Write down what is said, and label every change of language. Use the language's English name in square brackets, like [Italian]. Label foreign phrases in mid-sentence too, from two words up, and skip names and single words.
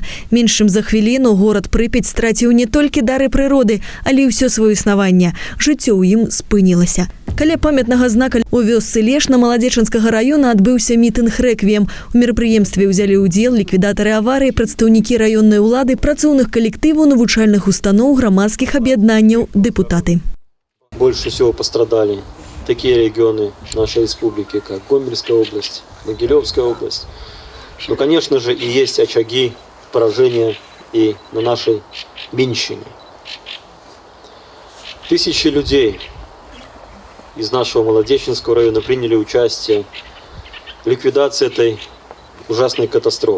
[Belarusian] Меншым за хвіліну горад Прыпяць страціў не толькі дары прыроды, але і ўсё сваё існаванне. Жыццё ў ім спынілася. Каля памятнага знака у вёсцы Лешна Маладзечынскага раёна адбыўся мітынг рэквіем. У мерапрыемстве ўзялі ўдзел ліквідатары аварыі, прадстаўнікі раённай улады, працоўных калектываў, навучальных устаноў, грамадскіх аб'яднанняў, депутаты. [Russian] Больше всего пострадали такие регионы нашей республики, как Гомельская область, Могилевская область. Но, конечно же, и есть очаги поражения и на нашей Минщине. Тысячи людей из нашего Молодечинского района приняли участие в ликвидации этой ужасной катастрофы.